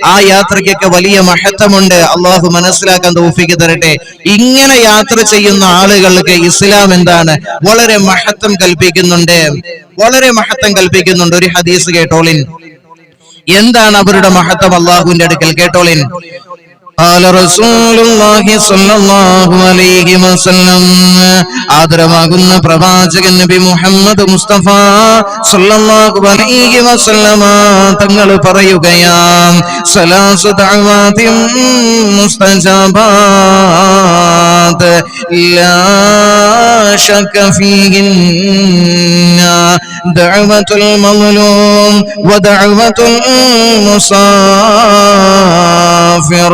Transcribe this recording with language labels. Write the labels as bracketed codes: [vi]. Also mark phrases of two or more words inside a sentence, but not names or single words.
[ml] ആ യാത്രയ്ക്കൊക്കെ വലിയ മഹത്വമുണ്ട്. അള്ളാഹു മനസ്സിലാക്കാൻ തൗഫീഖ് തരട്ടെ. ഇങ്ങനെ യാത്ര ചെയ്യുന്ന ആളുകൾക്ക് ഇസ്ലാം എന്താണ്? വളരെ മഹത്വം കൽപ്പിക്കുന്നുണ്ട്, വളരെ മഹത്വം കൽപ്പിക്കുന്നുണ്ട്. ഒരു ഹദീസ് കേട്ടോളിൻ. എന്താണ് അവരുടെ മഹത്വം അള്ളാഹുവിന്റെ അടുക്കൽ? കേട്ടോളിൻ. [ar] قال رسول الله صلى الله عليه وسلم [ml] ആദരവാകുന്ന പ്രവാചകൻ നബി മുഹമ്മദ് മുസ്തഫ [ar] صلى الله عليه وسلم [ml] തങ്ങൾ പറയുകയാണ്, [ar] ثلاث دعوات مستجابات لا شك فيهن دعوة المظلوم ودعوة المسافر.